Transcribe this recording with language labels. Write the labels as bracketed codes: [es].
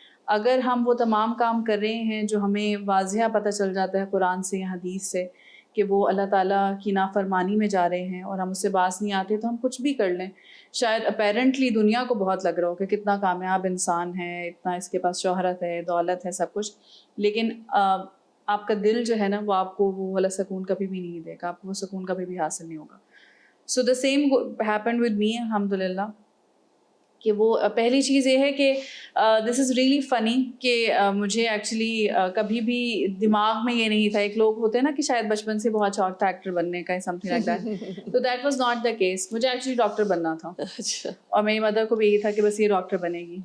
[ur] اگر ہم وہ تمام کام کر رہے ہیں جو ہمیں واضح پتہ چل جاتا ہے قرآن سے یا حدیث سے کہ وہ اللہ تعالیٰ کی نافرمانی میں جا رہے ہیں اور ہم اس سے باز نہیں آتے, تو ہم کچھ بھی کر لیں. شاید اپیرنٹلی دنیا کو بہت لگ رہا ہو کہ کتنا کامیاب انسان ہے, اتنا اس کے پاس شہرت ہے, دولت ہے, سب کچھ, لیکن آپ کا دل جو ہے نا وہ آپ کو وہ والا سکون کبھی بھی نہیں دے گا, آپ کو وہ سکون کبھی بھی حاصل نہیں ہوگا. [en] So the same happened with me الحمد للہ. [ur] کہ وہ پہلی چیز یہ ہے کہ [en] this is really funny [ur] کہ مجھے ایکچولی کبھی بھی دماغ میں یہ نہیں تھا. ایک لوگ ہوتے ہیں نا کہ شاید بچپن سے بہت شوق تھا ایکٹر بننے کا, [en] something like that, [ur] تو [en] That was not the case. [ur] مجھے ایکچولی ڈاکٹر بننا تھا, اور میری مدر کو بھی یہی تھا کہ بس یہ ڈاکٹر بنے گی.